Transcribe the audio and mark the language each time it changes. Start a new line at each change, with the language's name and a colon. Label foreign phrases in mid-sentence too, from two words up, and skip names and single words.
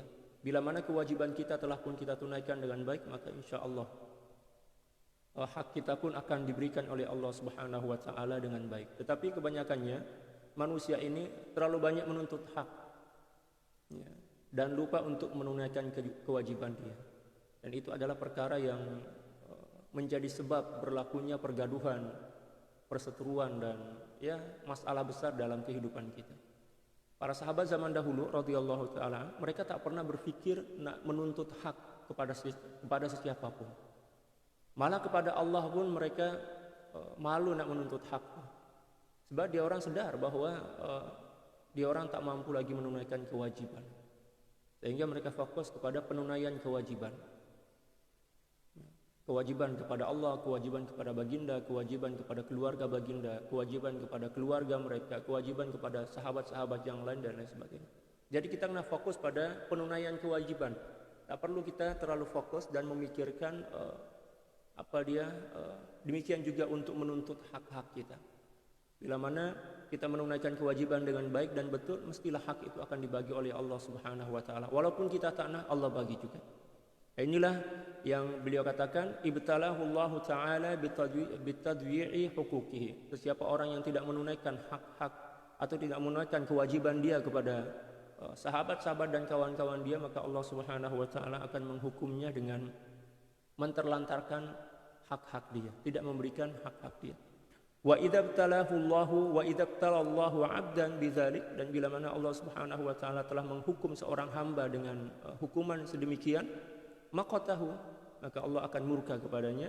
Malay: Bila mana kewajiban kita telah pun kita tunaikan dengan baik, maka
Arabic: إن شاء الله
Malay: hak kita pun akan diberikan oleh
Arabic: الله سبحانه وتعالى
Malay: dengan baik. Tetapi kebanyakannya manusia ini terlalu banyak menuntut hak, dan lupa untuk menunaikan kewajiban dia. Dan itu adalah perkara yang menjadi sebab berlakunya pergaduhan, perseteruan, dan masalah besar dalam kehidupan kita. Para sahabat zaman dahulu
Arabic: رضي الله تعالى,
Malay: mereka tak pernah berpikir nak menuntut hak kepada sesiapapun. Malah kepada Allah pun mereka malu nak menuntut hak. Sebab dia orang sedar bahwa dia orang tak mampu lagi menunaikan kewajiban. Sehingga mereka fokus kepada penunaian kewajiban. Kewajiban kepada Allah, kewajiban kepada baginda, kewajiban kepada keluarga baginda, kewajiban kepada keluarga mereka, kewajiban kepada sahabat-sahabat yang lain dan lain sebagainya. Jadi kita kena fokus pada penunaian kewajiban. Tak perlu kita terlalu fokus dan memikirkan demikian juga untuk menuntut hak-hak kita. Bila mana kita menunaikan kewajiban dengan baik dan betul, mestilah hak itu akan dibagi oleh
Arabic: الله سبحانه وتعالى.
Malay: Walaupun kita tak nak, Allah bagi juga. Inilah yang beliau katakan,
Arabic: ابتلاه الله تعالى بتضييع حقوقه.
Malay: Sesiapa orang yang tidak menunaikan hak-hak atau tidak menunaikan kewajiban dia kepada sahabat-sahabat dan kawan-kawan dia, maka
Arabic: الله سبحانه وتعالى
Malay: akan menghukumnya dengan menterlantarkan hak-hak dia, tidak memberikan hak-hak dia.
Arabic: وإذا ابتلى الله عبدا بذلك,
Malay: dan bila mana
Arabic: الله سبحانه وتعالى
Malay: telah menghukum seorang hamba dengan hukuman sedemikian, maqatahu, maka Allah akan murka kepadanya.